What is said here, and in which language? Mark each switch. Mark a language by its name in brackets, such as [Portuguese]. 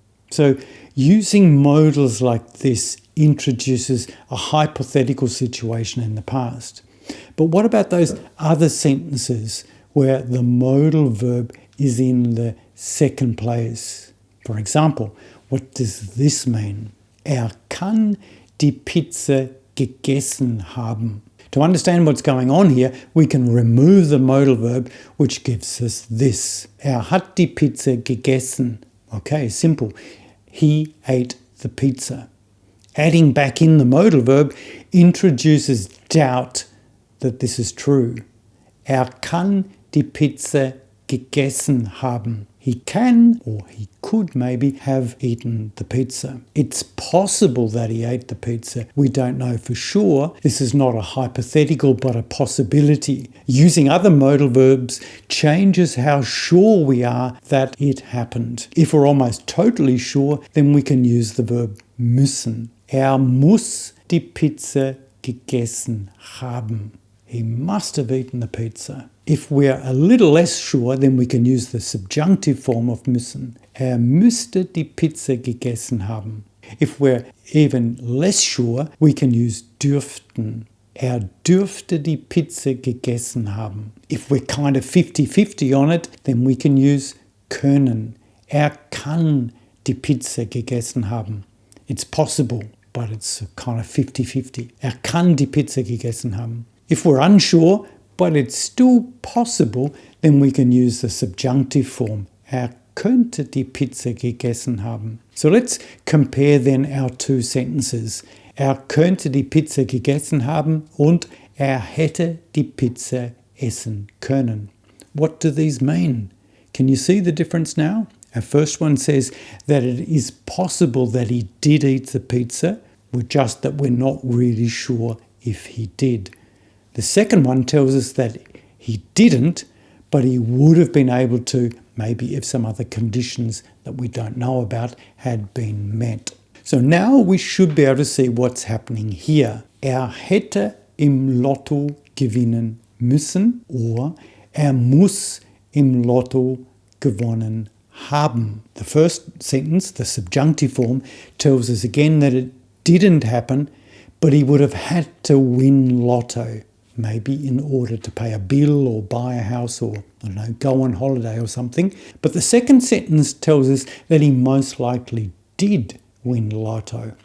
[English] So using modals like this introduces a hypothetical situation in the past. But what about those other sentences where the modal verb is in the second place? For example, what does this mean? [German] Kann die Pizza gegessen haben. [English] To understand what's going on here, we can remove the modal verb, which gives us this. [German] Hat die Pizza gegessen. [English] Okay, simple. He ate the pizza. Adding back in the modal verb introduces doubt that this is true. [German] Kann die Pizza gegessen haben. [English] He can, or he could maybe, have eaten the pizza. It's possible that he ate the pizza. We don't know for sure. This is not a hypothetical, but a possibility. Using other modal verbs changes how sure we are that it happened. If we're almost totally sure, then we can use the verb müssen. [German] Muss die Pizza gegessen haben. [English] He must have eaten the pizza. If we're a little less sure, then we can use the subjunctive form of müssen. [German] Müsste die Pizza gegessen haben. [English] If we're even less sure, we can use dürften. [German] Dürfte die Pizza gegessen haben. [English] If we're kind of 50-50 on it, then we can use können. [German] Kann die Pizza gegessen haben. [English] It's possible, but it's kind of 50-50. [German] Kann die Pizza gegessen haben. [English] If we're unsure, but it's still possible, then we can use the subjunctive form. [German] Könnte die Pizza gegessen haben. [English] So let's compare then our two sentences. [German] Könnte die Pizza gegessen haben und hätte die Pizza essen können. [English] What do these mean? Can you see the difference now? Our first one says that it is possible that he did eat the pizza, just that we're not really sure if he did. The second one tells us that he didn't, but he would have been able to, maybe if some other conditions that we don't know about had been met. So now we should be able to see what's happening here. [German] Hätte im Lotto gewinnen müssen or muss im Lotto gewonnen haben. [English] The first sentence, the subjunctive form, tells us again that it didn't happen, but he would have had to win lotto. Maybe in order to pay a bill or buy a house or, I don't know, go on holiday or something. But the second sentence tells us that he most likely did win lotto.